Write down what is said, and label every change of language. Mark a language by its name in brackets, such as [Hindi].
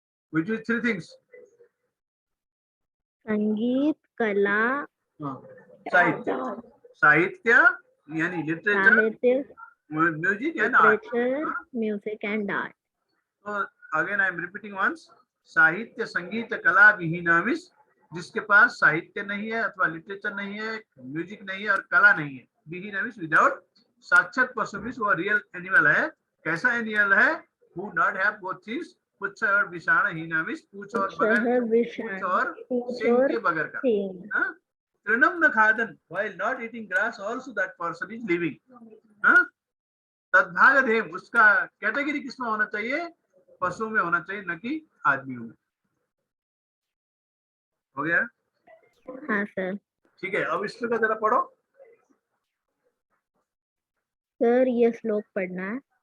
[English] Which is three things? [Hindi] संगीत, कला, साहित्य. साहित्य यानी लिटरेचर, साहित्य, [English] Music and art. Literature, music and art. So again I am repeating once. [Hindi] साहित्य, संगीत, कला विहीना मीन्स जिसके पास साहित्य नहीं है, अथवा लिटरेचर नहीं है, म्यूजिक नहीं है और कला नहीं है. विहीना मीन्स विदाउट. साक्षात पशु मीन्स वो रियल एनिमल है. कैसा एनिमल है? [English] Who not have both things. [Hindi] पुच्छ और विषाण. हीना मीन्स पूछ और बगैर, पूछ और सिंग के बगैर का. [Sanskrit] तृणम न खादन [English] while not eating grass also that person is living. [Sanskrit] तद्भाग ध्येयम [Hindi] उसका कैटेगरी किसमें होना चाहिए? पशु में होना चाहिए, न कि आदमियों में. हो गया? हाँ सर. ठीक है, अब इसको जरा पढ़ो. सर ये श्लोक पढ़ना है.